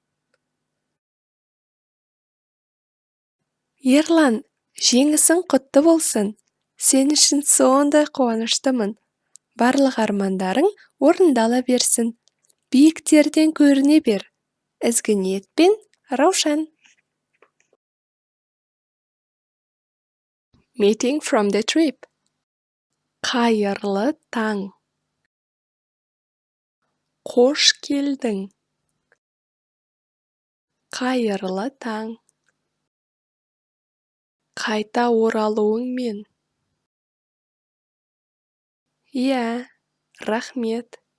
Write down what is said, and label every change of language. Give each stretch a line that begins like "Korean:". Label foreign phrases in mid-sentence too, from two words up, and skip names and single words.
Kazakh: Ерлан, жеңісің құтты болсын. Сен үшін сондай қуаныштымын. Барлық армандарың орындала берсін. Биіктерден көріне бер. Ізгі ниетпен Раушан.
English: Meeting from the trip.
Kazakh: Қайырлы таң. Қош келдің. Қайырлы таң. Қайта оралуыңмен. Иә, рахмет.